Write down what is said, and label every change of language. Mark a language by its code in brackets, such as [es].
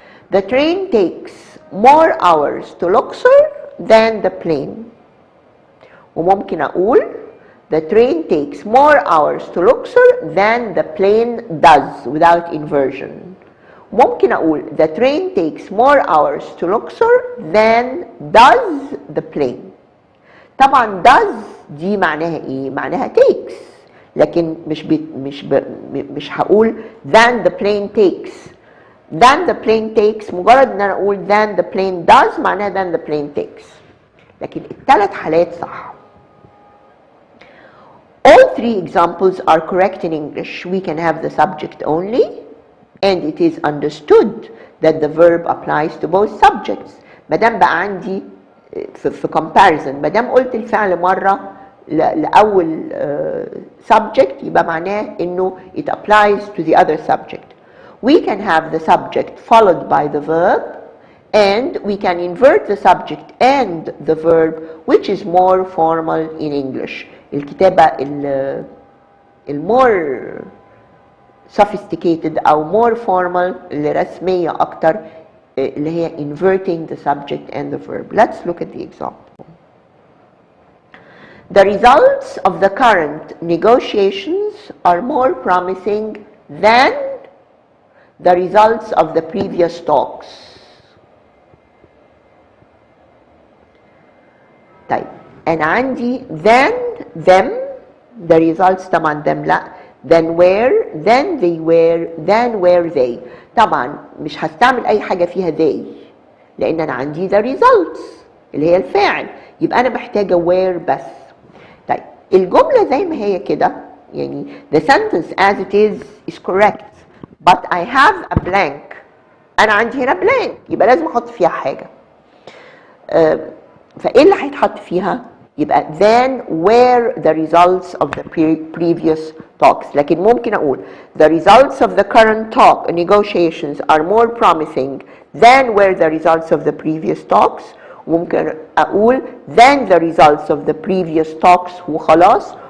[en] The train takes more hours to Luxor than the plane. [ar] وممكن أقول [en] the train takes more hours to Luxor than the plane does without inversion. [ar] ممكن أقول [en] the train takes more hours to Luxor than does the plane. [ar] طبعا does دي معناها ايه؟ معناها takes، لكن مش هقول [en] than the plane takes. than the plane takes [ar] مجرد ان انا اقول [en] than the plane does [ar] معناها [en] than the plane takes، [ar] لكن ال3 حالات صح. [en] All 3 examples are correct in English. We can have the subject only, and it is understood that the verb applies to both subjects. [ar] مادام بقى عندي في comparison، مادام قلت الفعل مرة لأول subject يبقى معناه إنه [en] it applies to the other subject. We can have the subject followed by the verb, and we can invert the subject and the verb, which is more formal in English. [ar] الكتابة [en] more sophisticated أو more formal [ar] اللي رسمية أكتر اللي هي [en] inverting the subject and the verb. Let's look at the example. The results of the current negotiations are more promising than the results of the previous talks. [ar] طيب أنا عندي [en] then them the results طبعا them لا then where then they were then were they. [ar] طبعا مش هستعمل أي حاجة فيها they لأن أنا عندي [en] the results [ar] اللي هي الفاعل، يبقى أنا محتاجة where بس. طيب الجملة زي ما هي كده يعني [en] the sentence as it is correct but I have a blank. [ar] أنا عندي هنا blank يبقى لازم أحط فيها حاجة. فإيه اللي هيتحط فيها؟ يبقى [en] then were the results of the previous talks. [ar] لكن ممكن أقول [en] the results of the current talk negotiations are more promising than were the results of the previous talks. [ar] وممكن أقول [en] than the results of the previous talks [ar] وخلاص.